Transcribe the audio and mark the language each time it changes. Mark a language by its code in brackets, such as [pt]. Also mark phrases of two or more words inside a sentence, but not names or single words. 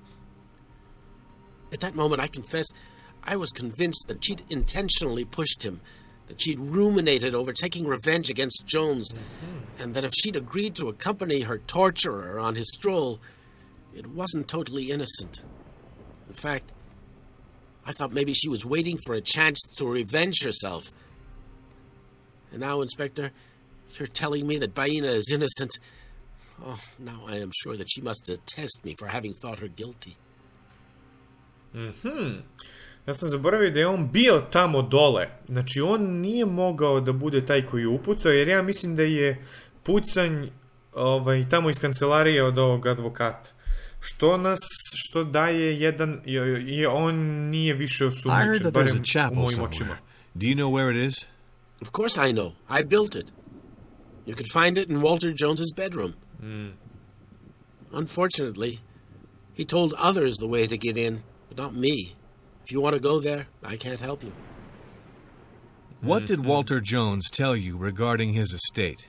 [en] At that moment, I confess, I was convinced that she'd intentionally pushed him, that she'd ruminated over taking revenge against Jones, and that if she'd agreed to accompany her torturer on his stroll, it wasn't totally innocent. In fact, I thought maybe she was waiting for a chance to revenge herself. And now, Inspector, you're telling me that Baina is innocent. Oh, now I am sure that she must detest me for having thought her guilty. [sr] Ja sam zaboravio da je on bio tamo dole. Znači, on nije mogao da bude taj koji je upucao, jer ja mislim da je pucanj tamo iz kancelarije od ovog advokata. Što daje jedan... on nije više osumnjičen, barem u mojim očima. [en] Do you know where it is? Of course I know. I built it. You could find it in Walter Jones's bedroom. Unfortunately, he told others the way to get in, but not me. If you want to go there, I can't help you. What did Walter Jones tell you regarding his estate?